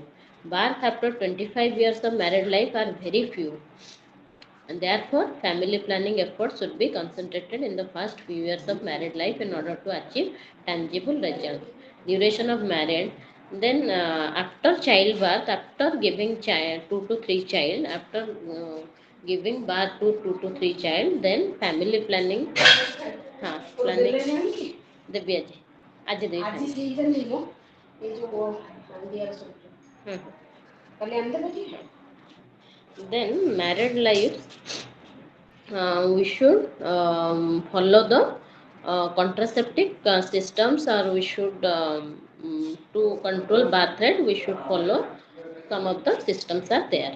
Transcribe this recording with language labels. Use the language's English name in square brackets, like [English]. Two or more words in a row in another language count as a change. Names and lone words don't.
[English] Birth after 25 years of married life are very few, and therefore family planning efforts should be concentrated in the first few years of married life in order to achieve tangible results. Duration of marriage, then after childbirth, after giving child 2 to 3 child, after giving birth to 2 to 3 child, then family planning, planning [Odia] ଦେବି ଆଜି ଆଜି ଦେଇଦେଲି ମୁଁ ଏ ଯୋଉ ହଳଦିଆ ସବୁ କାଲି ଆଣିଦେବେ କି? [English] Then married life, we should follow the contraceptive systems, or we should to control birth rate, we should follow some of the systems are there.